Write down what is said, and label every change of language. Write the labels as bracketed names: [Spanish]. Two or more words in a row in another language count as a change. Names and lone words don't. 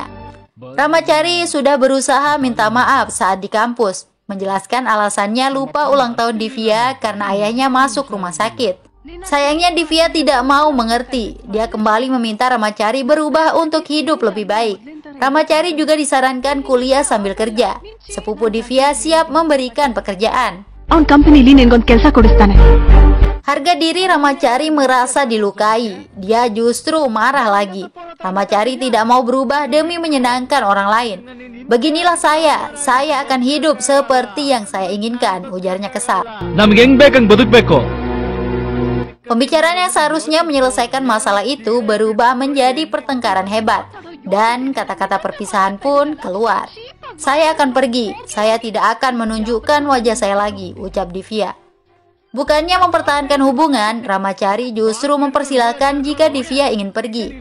[Indonesian] Ramacari sudah berusaha minta maaf saat di kampus, menjelaskan alasannya lupa ulang tahun Divya karena ayahnya masuk rumah sakit. Sayangnya Divya tidak mau mengerti. Dia kembali meminta Ramacari berubah untuk hidup lebih baik. Ramacari juga disarankan kuliah sambil kerja. Sepupu Divya siap memberikan pekerjaan. [Kannada] ಅವನ್ ಕಂಪನಿಲಿ ನಿನ್ಗೊಂದು ಕೆಲಸ ಕೊಡಿಸ್ತಾನೆ. [Indonesian] Harga diri Ramacari merasa dilukai. Dia justru marah lagi. Ramacari tidak mau berubah demi menyenangkan orang lain. Beginilah saya akan hidup seperti yang saya inginkan, ujarnya kesal. [Kannada] ನಮ್ಗೆ ಹೆಂಗ್ ಬೇಕಂಗ್ ಬದುಕ್ಬೇಕು. [Indonesian] Pembicaraan yang seharusnya menyelesaikan masalah itu berubah menjadi pertengkaran hebat. Dan kata-kata perpisahan pun keluar. Saya akan pergi, saya tidak akan menunjukkan wajah saya lagi, ucap Divya. Bukannya mempertahankan hubungan, Ramacari justru mempersilahkan jika Divya ingin pergi.